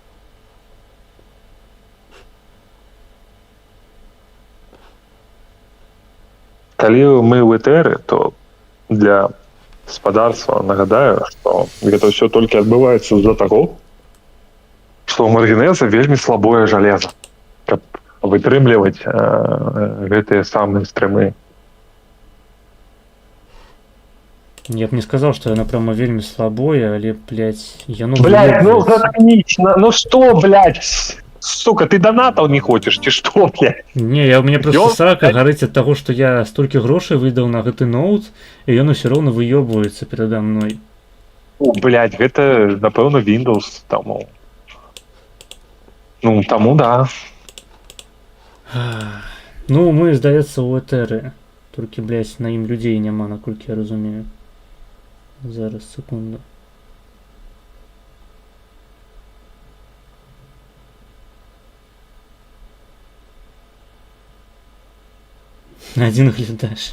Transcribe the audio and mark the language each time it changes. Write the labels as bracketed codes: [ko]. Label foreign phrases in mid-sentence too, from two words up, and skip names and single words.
[be] Калі мы ў этэры, то для гаспадарства нагадаю, што гэта ўсё толькі адбываецца з-за таго, што ў маргінеза вельмі слабое жалеза, каб вытрымліваць гэтыя самыя стрымы. [ru] Я б не сказал, что оно прямо [be] вельмі слабое, [ru] але, блядь, яно... Блядь, ну заткнись, ну что, блядь? Сука, ты донатал не хочешь, ці что, блядь? Не, у меня просто срака горить от того, что я столько грошей выдал на гэты ноут, и он все равно выебывается передо мной. Блядь, [be] гэта, напэўна, Windows тому. Ну, тому да. Ну, мы, здаецца, у этэры. Толькі, блядь, на ім людзей няма, наколькі я разумею. Зараз, секунду. Один глядач.